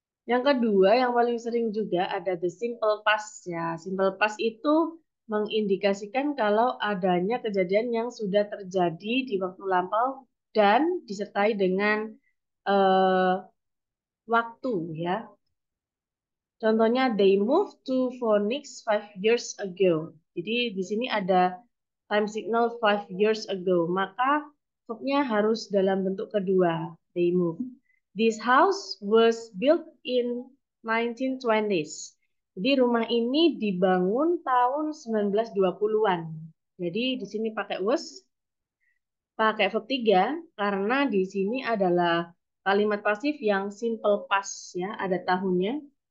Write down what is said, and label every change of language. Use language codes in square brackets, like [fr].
[id] Yang kedua, yang paling sering juga ada [en] the simple past [id] ya. Simple past itu mengindikasikan kalau adanya kejadian yang sudah terjadi di waktu lampau dan disertai dengan eh, waktu ya. Contohnya, [en] they moved to Phoenix 5 years ago. [id] Jadi di sini ada [en] time signal 5 years ago. [id] Maka verbnya harus dalam bentuk kedua. [en] They moved. This house was built in 1920s. [id] Jadi rumah ini dibangun tahun 1920-an. Jadi di sini pakai was, pakai verb 3 karena di sini adalah kalimat pasif yang simple past ya, ada tahunnya.